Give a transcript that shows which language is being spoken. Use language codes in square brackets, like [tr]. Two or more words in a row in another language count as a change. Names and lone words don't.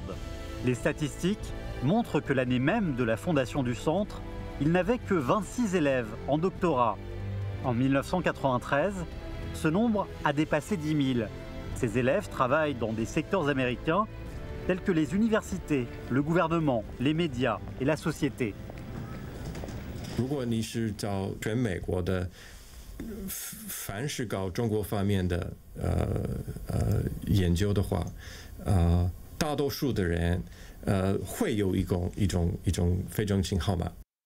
[fr] Les statistiques montrent que l'année même de la fondation du centre, il n'avait que 26 élèves en doctorat. En 1993, ce nombre a dépassé 10 000. Ces élèves travaillent dans des secteurs américains tels que les universités, le gouvernement, les médias et la société. [zh] 如果你是找全美国的，凡是搞中国方面的研究的话，大多数的人会有一种非中心号码。